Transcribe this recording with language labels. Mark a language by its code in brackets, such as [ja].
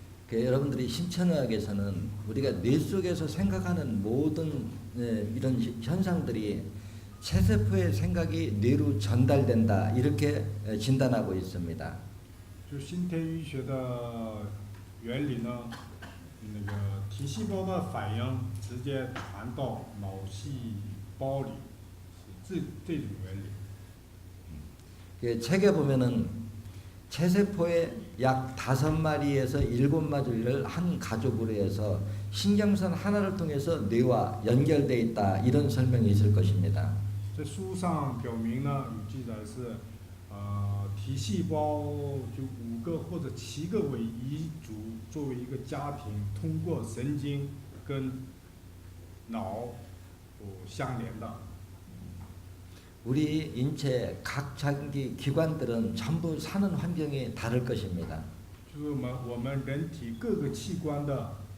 [ko] 여러분들이 신천의학에서는 우리가 뇌 속에서 생각하는 모든 이런 현상들이 체세포의 생각이 뇌로 전달된다 이렇게 진단하고 있습니다. [zh] 就新天医学的原理呢，那个体细胞的反应直接传到脑细胞里，是这种原理。 [ko] 책에 보면은 체세포의 약 5마리에서 7마리를 한 가족으로 해서 신경선 하나를 통해서 뇌와 연결되어 있다 이런 설명이 있을 것입니다. [zh] 在书上表明呢，有记载是，体细胞就5个或者7个为一组，作为一个家庭，通过神经跟脑相连的。 [ko] 우리 인체 각 장기 기관들은 전부 사는 환경이 다를 것입니다. [zh] 就是我们人体各个器官的，